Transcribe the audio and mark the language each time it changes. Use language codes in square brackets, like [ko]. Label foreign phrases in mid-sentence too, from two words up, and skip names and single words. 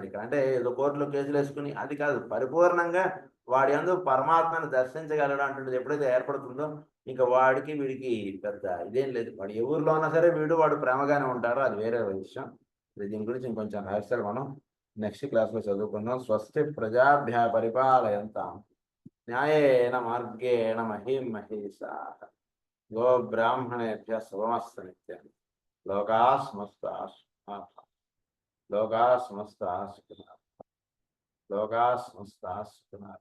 [te] ఇక్కడ అంటే ఏదో కోర్టులో కేసులు వేసుకుని అది కాదు. పరిపూర్ణంగా వాడి అందు పరమాత్మను దర్శించగలడం అంటుండేది ఎప్పుడైతే ఏర్పడుతుందో ఇంకా వీడికి పెద్ద ఇదేం లేదు. వాడు ఏ ఊర్లో ఉన్నా సరే వాడు ప్రేమగానే ఉంటారో అది వేరే విషయం. దీని గురించి ఇంకొంచెం రహస్యాలు మనం [en] next classlo [te] చదువుకుందాం. [sa] స్వస్తి ప్రజాభ్య పరిపాలయంతాం న్యాయేన మార్గేణ మహీం మహీషాః గో బ్రాహ్మణేభ్యః శుభమస్తు నిత్యం. లోకాః సమస్తాః సుఖినః లోకాః సమస్తాః సుఖినః.